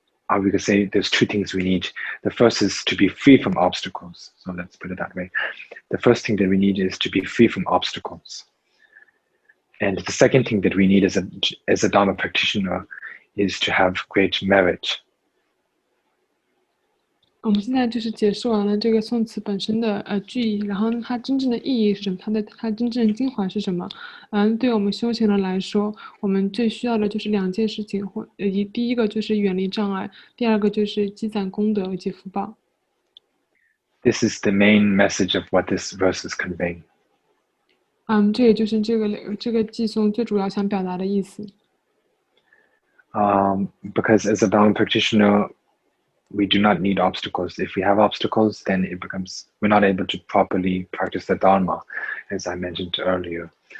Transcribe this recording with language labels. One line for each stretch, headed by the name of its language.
English: We could say there's two things we need. The first is to be free from obstacles. So let's put it that way. The first thing that we need is to be free from obstacles. And the second thing that we need as a Dharma practitioner is to have great merit.
Chinese: 我们现在就是解释完了这个宋词本身的句意，然后它真正的意义是什么？它真正的精华是什么？对我们修行人来说，我们最需要的就是两件事情，第一个就是远离障碍，第二个就是积攒功德以及福报。
English: This is the main message of what this verse is conveying.
Chinese: 这也就是这个偈颂最主要想表达的意思。
English: Because as a Dharma practitioner, we do not need obstacles. If we have obstacles, then we're not able to properly practice the Dharma, as I mentioned earlier.